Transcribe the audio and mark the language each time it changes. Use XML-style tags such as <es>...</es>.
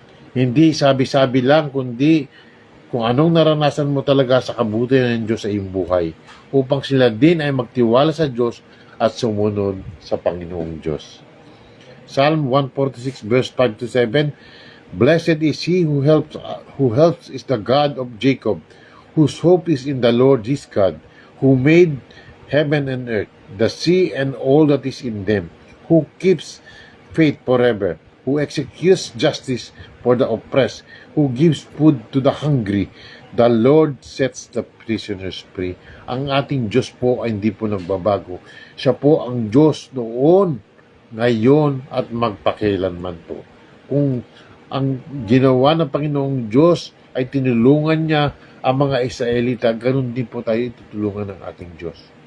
<tl>Hindi sabi-sabi lang, kundi kung anong naranasan mo talaga sa kabutihan ng Diyos sa iyong buhay upang sila din ay magtiwala sa Diyos at sumunod sa Panginoong Diyos.</tl> <en>Psalm 146 verse 5 to 7, Blessed is he who helps is the God of Jacob, whose hope is in the Lord his God, who made heaven and earth, the sea and all that is in them, who keeps faith forever, who executes justice for the oppressed, who gives food to the hungry. The Lord sets the prisoners free.</en> <tl>Ang ating Diyos po ay hindi po nagbabago. Siya po ang Diyos noon, ngayon, at magpakailanman po. Kung ang ginawa ng Panginoong Diyos ay tinulungan niya ang mga Israelita, ganun din po tayo tutulungan ng ating Diyos.</tl>